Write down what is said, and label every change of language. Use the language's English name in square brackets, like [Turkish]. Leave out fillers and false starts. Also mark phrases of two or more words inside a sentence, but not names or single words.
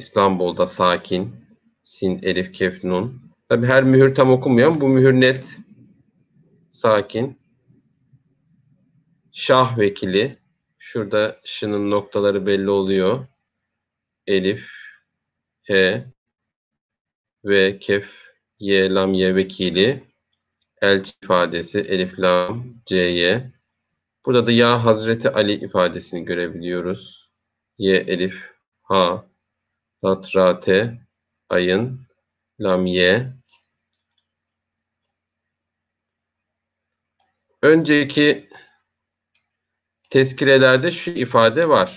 [Turkish] İstanbul'da sakin, sin, elif, kef, nun. Tabi her mühür tam okunmuyor. Bu mühür net, sakin. Şah vekili. Şurada şının noktaları belli oluyor. Elif, he, ve kef, ye, lam, ye vekili. Elçi ifadesi elif, lam, c'ye. Burada da ya Hazreti Ali ifadesini görebiliyoruz. Ye, elif, ha, lat, ra, te, ayın, lam, ye. Önceki tezkirelerde şu ifade var.